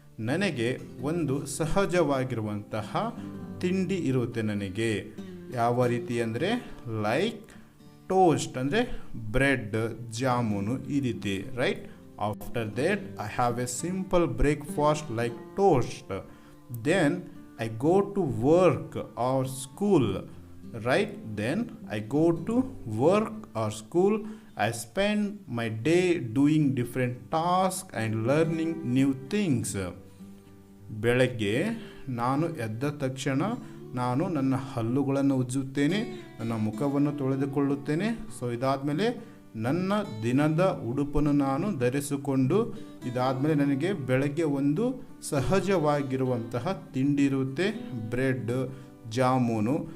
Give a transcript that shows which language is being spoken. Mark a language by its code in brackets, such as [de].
[kn] ನನಗೆ ಒಂದು ಸಹಜವಾಗಿರುವಂತಹ ತಿಂಡಿ ಇರುತ್ತೆ. ನನಗೆ ಯಾವ ರೀತಿ ಅಂದರೆ ಲೈಕ್ ಟೋಸ್ಟ್ ಅಂದರೆ ಬ್ರೆಡ್, ಜಾಮೂನು ಈ ರೀತಿ, right? [en] After that I have a simple breakfast like toast. Then I go to work or school, right? Then I go to work or school. I spend my day doing different tasks and learning new things. [kn] ಬೆಳಗ್ಗೆ ನಾನು ಎದ್ದ ತಕ್ಷಣ ನಾನು ನನ್ನ ಹಲ್ಲುಗಳನ್ನು ಉಜ್ಜುತ್ತೇನೆ, ನನ್ನ ಮುಖವನ್ನು ತೊಳೆದುಕೊಳ್ಳುತ್ತೇನೆ. So ಇದಾದಮೇಲೆ ನನ್ನ ದಿನದ ಉಡುಪನ್ನು ನಾನು ಧರಿಸಿಕೊಂಡು ಇದಾದಮೇಲೆ ನನಗೆ ಬೆಳಗ್ಗೆ ಒಂದು ಸಹಜವಾಗಿರುವಂತಹ ತಿಂಡಿ ಇರುತ್ತೆ, ಬ್ರೆಡ್, ಜಾಮೂನು.